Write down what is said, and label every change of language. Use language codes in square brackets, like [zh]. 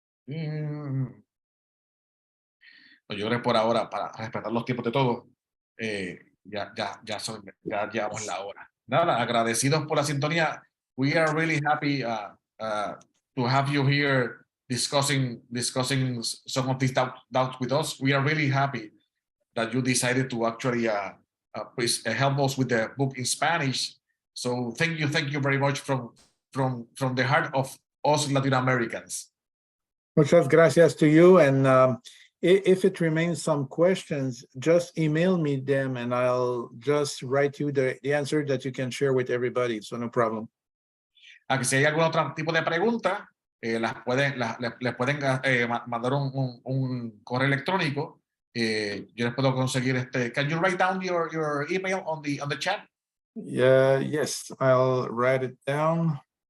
[es] Yo creo que por ahora, para respetar los tiempos de todos, ya llevamos la hora. Nada, agradecidos por la sintonía. [en] We are really happy to have you here discussing some of these doubts with us. We are really happy that you decided to actually please help us with the book in Spanish. So thank you very much from the heart of us Latin Americans. [es] Muchas gracias [en] to you. And if it remains some questions, just email me them and I'll just write you the answer that you can share with everybody. So no problem. [es] A que si hay algún otro tipo de pregunta, les pueden mandar un correo electrónico. Yo les puedo conseguir [en] Can you write down your email on the chat? Yes, I'll write it down.